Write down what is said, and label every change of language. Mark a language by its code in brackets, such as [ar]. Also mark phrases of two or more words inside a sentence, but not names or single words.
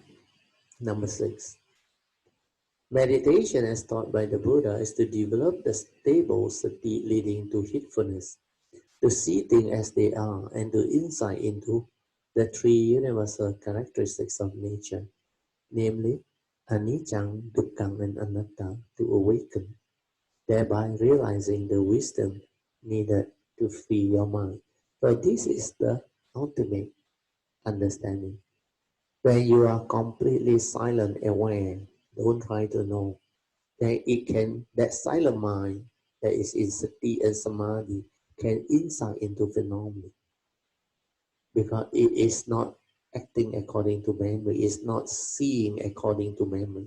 [en] Number 6. Meditation, as taught by the Buddha, is to develop the stable sati leading to heedfulness, to see things as they are, and to insight into the 3 universal characteristics of nature, namely anicca, dukkha, and anatta, to awaken, thereby realizing the wisdom needed to free your mind. So this is the ultimate understanding. When you are completely silent, aware, don't try to know, then that silent mind that is in sati and samadhi can insight into phenomena, because it is not acting according to memory, it's not seeing according to memory.